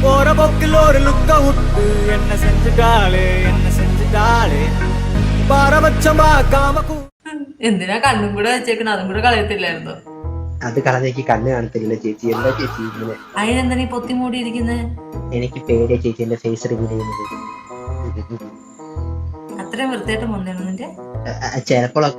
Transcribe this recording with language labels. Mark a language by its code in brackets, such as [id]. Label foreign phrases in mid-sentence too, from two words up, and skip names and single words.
[ta] போக்கில் ஒரு லுக்க விட்டு என்ன செஞ்சுட்டாளே பாரபட்சம் பார்க்காம [ml] എന്തിനാ കണ്ണും കൂടെ വെച്ചേക്കണം? അതും കൂടെ കളയത്തില്ലായിരുന്നോ? അത് കളഞ്ഞേക്ക് കണ്ണ് കാണത്തില്ല ചേച്ചി. എന്താ ചേച്ചി ഇങ്ങനെ? അതിനെന്താ നീ പൊത്തി മൂടിയിരിക്കുന്നത്? എനിക്ക് പേടിയ ചേച്ചി എന്റെ [en] face reveal [ml] ചെയ്യുന്നത്. അത്രയും വൃത്തിയായിട്ട് മുന്നേണം നിന്റെ. ചിലപ്പോഴൊക്കെ